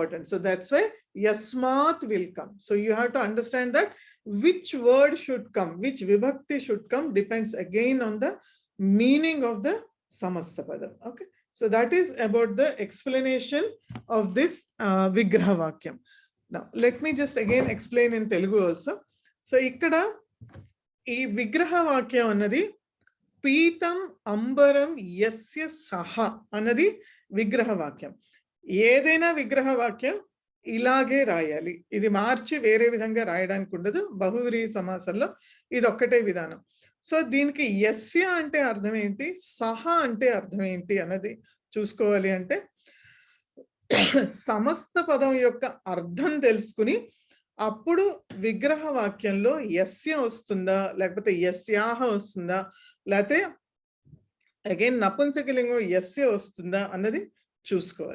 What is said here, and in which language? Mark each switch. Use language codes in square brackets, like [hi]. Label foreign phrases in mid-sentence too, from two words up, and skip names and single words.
[en] So that's why Yasmat will come. So you have to understand that which word should come, which vibhakti should come, depends again on the meaning of the [te] సమస్త పదం. [en] Okay. So that is about the explanation of this [te] విగ్రహ వాక్యం. [en] Now, let me just again explain in Telugu also. So, [te] ఇక్కడ ఈ విగ్రహ వాక్యం అన్నది [sa] पीतम् अम्बरम् यस्य सः [te] అన్నది విగ్రహ వాక్యం. ఏదైనా విగ్రహ వాక్యం ఇలాగే రాయాలి. ఇది మార్చి వేరే విధంగా రాయడానికి ఉండదు. బహువ్రీహి సమాసంలో ఇది ఒక్కటే విధానం. సో దీనికి యస్య అంటే అర్థం ఏంటి, సహ అంటే అర్థం ఏంటి అన్నది చూసుకోవాలి. అంటే సమస్త పదం యొక్క అర్థం తెలుసుకుని అప్పుడు విగ్రహ వాక్యంలో యస్య వస్తుందా, లేకపోతే యస్యాహ వస్తుందా, లేకపోతే అగైన్ నపుంసకలింగం యస్య వస్తుందా అన్నది చూసుకోవాలి.